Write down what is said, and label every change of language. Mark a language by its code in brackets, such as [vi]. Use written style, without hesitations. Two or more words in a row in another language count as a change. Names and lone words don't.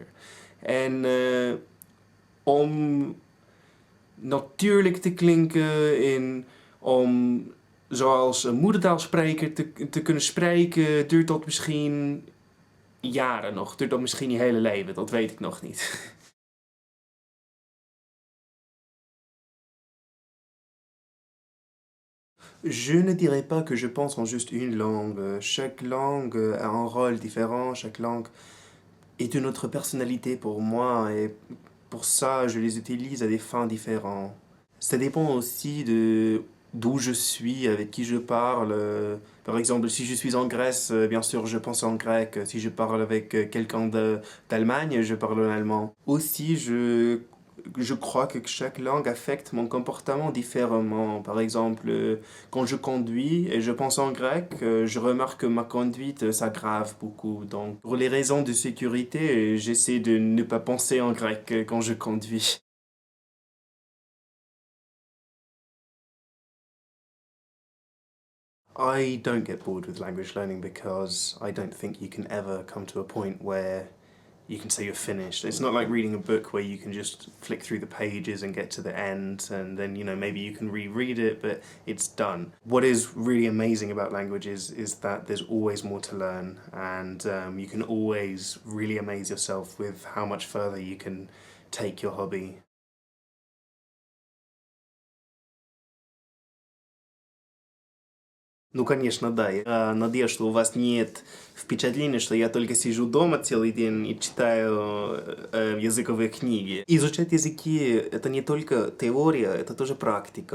[nl] En om natuurlijk te klinken en om zoals een moedertaalspreker te kunnen spreken, duurt dat misschien jaren nog. Duurt dat misschien je hele leven, dat weet ik nog niet. [fr] Je ne dirais pas que je pense en juste une langue. Chaque langue a un rôle différent, chaque langue est une autre personnalité pour moi et pour ça je les utilise à des fins différentes. Ça dépend aussi de d'où je suis, avec qui je parle. Par exemple, si je suis en Grèce, bien sûr, je pense en grec. Si je parle avec quelqu'un d'Allemagne, je parle en allemand. Aussi, je crois que chaque langue affecte mon comportement différemment. Par exemple, quand je conduis et je pense en grec, je remarque que ma conduite s'aggrave beaucoup. Donc, pour les raisons de sécurité, j'essaie de ne pas penser en grec quand je conduis. [en] I don't get bored with language learning because I don't think you can ever come to a point where you can say you're finished. It's not like reading a book where you can just flick through the pages and get to the end and then, maybe you can reread it, but it's done. What is really amazing about languages is that there's always more to learn and you can always really amaze yourself with how much further you can take your hobby. [ru] Ну, конечно, да. Я надеюсь, что у вас нет впечатления, что я только сижу дома целый день и читаю языковые книги. Изучать языки — это не только теория, это тоже практика.